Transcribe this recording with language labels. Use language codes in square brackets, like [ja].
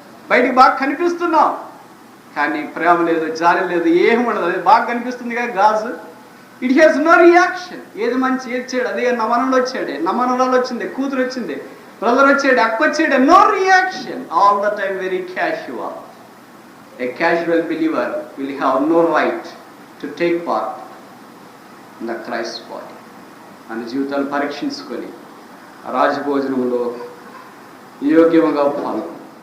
[te] బయటికి బాగా కనిపిస్తున్నాం కానీ ప్రేమ లేదు, జాలి లేదు, ఏమి ఉండదు. అది బాగా కనిపిస్తుంది కదా గాజు. [en] It has no reaction. [te] ఏది మంచి ఏది చెడు, అదే నమనంలో వచ్చాడే, నమనంలో వచ్చింది, కూతురు వచ్చింది, బ్రదర్ వచ్చాడు, అక్క వచ్చాడు, [en] No reaction. All the time very casual. A casual believer will have no right to take part in the Christ body. [te] మన జీవితాలు పరీక్షించుకొని రాజభోజనంలో యోగ్యముగా పాల్గొంటాం.